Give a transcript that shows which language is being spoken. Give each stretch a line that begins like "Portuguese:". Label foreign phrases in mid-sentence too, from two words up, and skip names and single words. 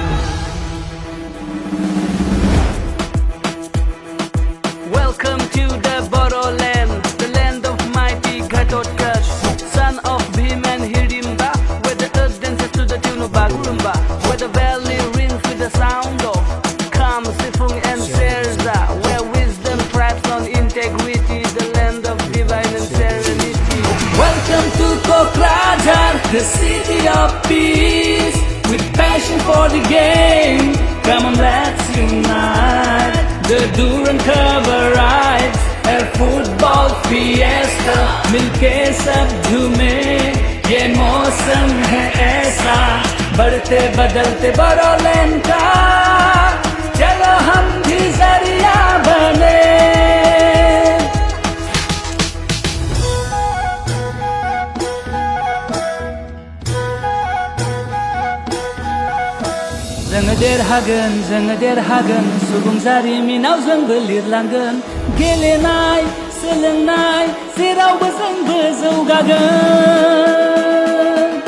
English: Welcome to the Bodoland, the land of mighty Gatotkash, son of Bhim and Hirimba, where the earth dances to the tune of Bagurumba, where the valley rings with the sound of Kam, Sifung and Serza, where wisdom thrives on integrity, the land of divine and serenity. Welcome to Kokrajhar, the city of peace, with passion for the game. Come on, let's unite. The Durand Cup arrives, a football fiesta,
Hindi: मिलके सब झूमे, ये मौसम है ऐसा, बढ़ते बदलते बोडोलैंड का, चलो हम भी जरिया बने.
Bodo: जोङो देरहागोन सुबुं जारिमिनाव जोंबो लिरलांगोन गेलेनाय सोलोंनाय जेरावबो जोंबो जौगागोन